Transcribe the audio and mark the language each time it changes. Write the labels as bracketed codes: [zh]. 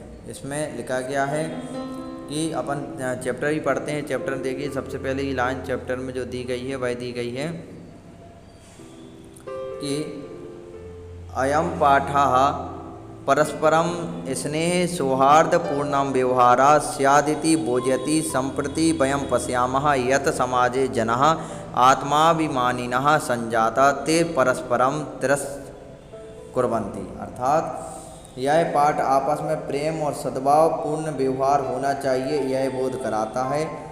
[hi] इसमें लिखा गया है कि अपन चैप्टर ही पढ़ते हैं। चैप्टर देखिए, सबसे पहले ये लाइन चैप्टर में जो दी गई है वह दी गई है कि [sa] अयम पाठः परस्परम स्नेह सौहार्द पूर्णम व्यवहारा स्यादिति बोध्यति। संप्रति वयं पश्यामः यत् समाजे जनः आत्माभिमानिनः संजाता ते परस्परम तिरस्कुर्वन्ति। [hi] अर्थात यह पाठ आपस में प्रेम और सद्भाव पूर्ण व्यवहार होना चाहिए, यह बोध कराता है।